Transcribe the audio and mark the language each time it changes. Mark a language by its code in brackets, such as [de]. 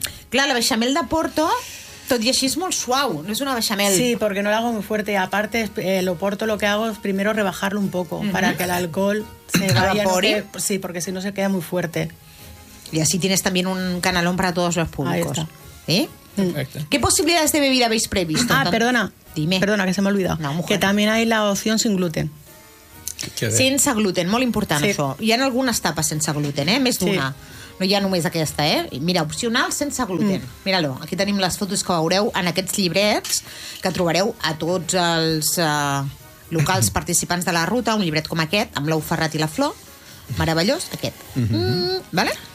[ca] Clar, la beixamel de Porto, tot i així, és molt suau. No és una beixamel. [es] Sí, perquè no l'hago muy fuerte. Aparte, lo Porto lo que hago es primero rebajarlo un poco para que el alcohol se vaya... [ca] ¿Evapori? [es] Sí, porque si no se queda muy fuerte. Y así tienes también un canalón para todos los públicos. Ahí está. ¿Eh? Perfecto. ¿Qué posibilidades de bebida habéis previsto? Ah, perdona. Dime. Perdona, que se me ha olvidado. No, mujer. Que también hay la opción sin gluten. [ca] Sense gluten, molt important, sí. Això. Hi ha algunes tapes sense gluten, eh? Més d'una. Sí. No hi ha només aquesta, eh? Mira, opcional sense gluten. Mm. Mira-lo. Aquí tenim les fotos que veureu en aquests llibrets que trobareu a tots els locals participants de la ruta, un llibret com aquest, amb l'ou ferrat i la flor. Meravellós, aquest. Vale?